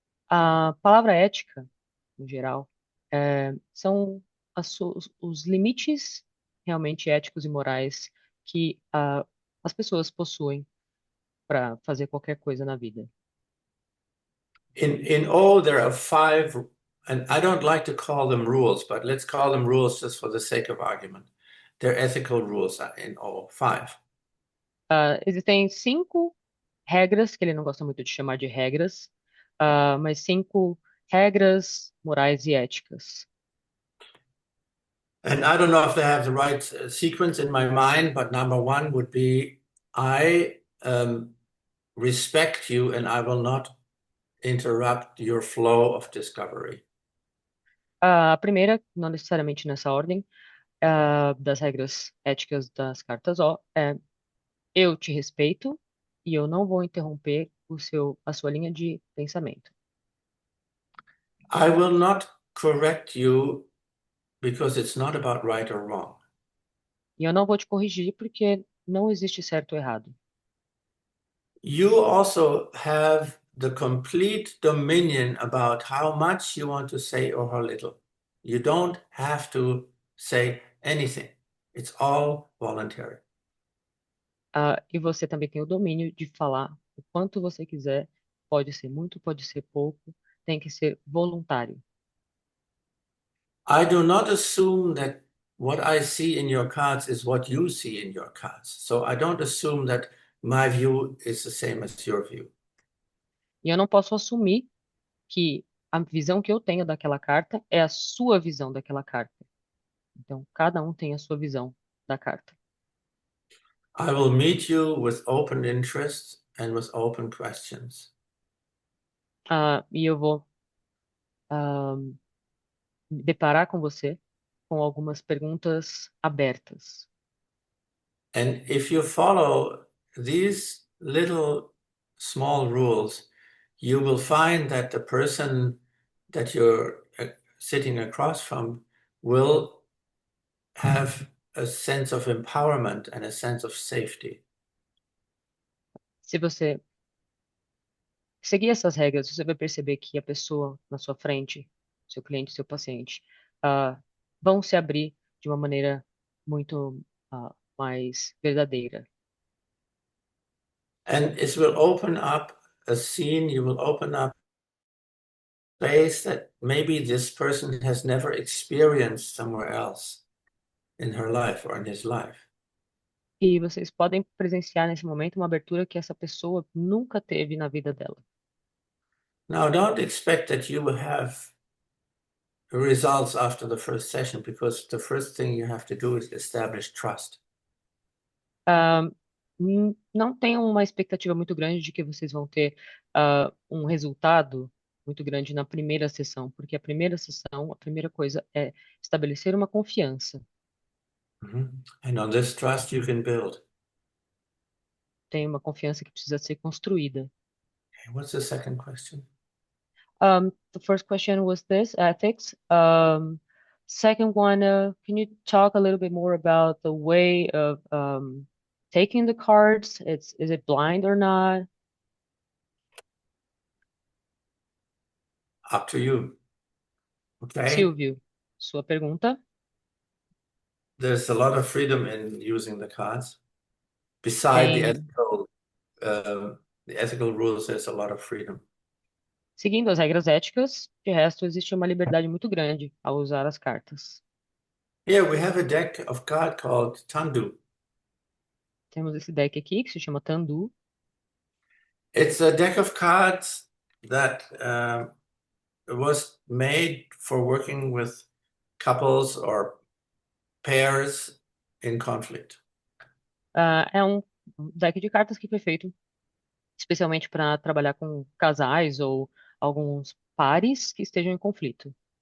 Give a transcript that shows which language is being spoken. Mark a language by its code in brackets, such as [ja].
[pt] A palavra ética, no geral, são os limites realmente éticos e morais que as pessoas possuem para fazer qualquer coisa na vida. [en] In O, there are five, and I don't like to call them rules, but let's call them rules just for the sake of argument. They're ethical rules in O, five. [pt] Existem 5 regras, que ele não gosta muito de chamar de regras, mas 5 regras morais e éticas. [en] And I don't know if they have the right sequence in my mind, but number one would be I respect you and I will not interrupt your flow of discovery. [pt] A primeira, não necessariamente nessa ordem, das regras éticas das cartas O, é eu te respeito e eu não vou interromper a sua linha de pensamento. [en] I will not correct you because it's not about right or wrong. [pt] E eu não vou te corrigir porque não existe certo ou errado. [en] You also have the complete dominion about how much you want to say or how little. You don't have to say anything. It's all voluntary. [pt] E você também tem o domínio de falar o quanto você quiser, pode ser muito, pode ser pouco, tem que ser voluntário. [en] I do not assume that what I see in your cards is what you see in your cards. So I don't assume that my view is the same as your view. [pt] E eu não posso assumir que a visão que eu tenho daquela carta é a sua visão daquela carta. Então, cada um tem a sua visão da carta. [en] I will meet you with open interest and with open questions. [pt] E eu vou ah, me deparar com você com algumas perguntas abertas. [en] And if you follow these little small rules, you will find that the person that you're sitting across from will have a sense of empowerment and a sense of safety. [pt] Se você seguir essas regras, você vai perceber que a pessoa na sua frente, seu cliente, seu paciente, ah, vão se abrir de uma maneira muito mais verdadeira. [en] And it will open up a scene, you will open up space that maybe this person has never experienced somewhere else in her life or in his life. [pt] E vocês podem presenciar nesse momento uma abertura que essa pessoa nunca teve na vida dela. [en] Now, don't expect that you will have results after the first session because the first thing you have to do is establish trust. [pt] Ah, não tenham uma expectativa muito grande de que vocês vão ter um resultado muito grande na primeira sessão, porque a primeira sessão, a primeira coisa é estabelecer uma confiança. [en] And on this trust you can build. [pt] Tem uma confiança que precisa ser construída. [en] Okay, what's the second question? The first question was this, ethics. Second one, can you talk a little bit more about the way of taking the cards? Is it blind or not? Up to you. Okay. [pt] Silvio. Sua pergunta. [en] There's a lot of freedom in using the cards. Beside [pt] Tem, [en] the ethical rules, there's a lot of freedom. [pt] seguindo as regras éticas, de resto, existe uma liberdade muito grande ao usar as cartas. [en] Here we have a deck of card called Tandu. [pt] Temos esse deck aqui que se chama Tandu. [en] It's a deck of cards that was made for working with couples or pairs in conflict. [pt] É um deck de cartas que foi feito especialmente para trabalhar com casais ou alguns pares que estejam em conflito.